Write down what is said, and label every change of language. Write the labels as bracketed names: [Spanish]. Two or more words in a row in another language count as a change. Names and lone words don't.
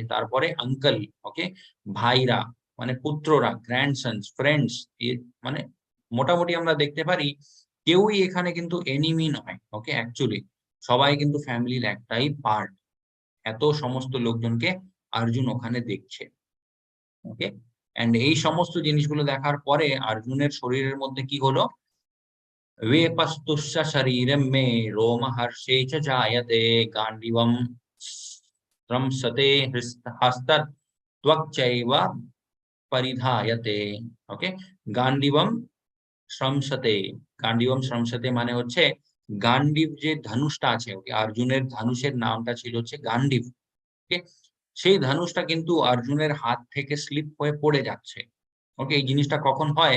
[Bangla] তারপরে আঙ্কেল, ওকে, ভাইরা মানে পুত্ররা, [English] grandsons, friends, [Bangla] মানে মোটামুটি আমরা দেখতে পারি কেউই এখানে কিন্তু এনিমি নয়। [English] okay, actually [Bangla] সবাই কিন্তু ফ্যামিলির একটাই পার্ট। এত সমস্ত লোকজনকে অর্জুন ওখানে দেখছে। [English] okay, and [Bangla] এই সমস্ত জিনিসগুলো দেখার পরে অর্জুনের শরীরের মধ্যে কি হলো? [Sanskrit] वेपस्तुश्च शरीरं मे रोमहर्षे च जायते गाण्डीवं स्रंसते हस्तत् त्वक्चैव परिधायते। ওকে, গান্ডীবম শ্রমসতে। গান্ডীবম শ্রমসতে [Bangla] মানে হচ্ছে গান্ডীব যে ধনুষটা আছে, ওকে, অর্জুনের ধনুষের নামটা ছিল হচ্ছে গান্ডীব। ওকে, সেই ধনুষটা কিন্তু অর্জুনের হাত থেকে স্লিপ হয়ে পড়ে যাচ্ছে। ওকে, এই জিনিসটা কখন হয়?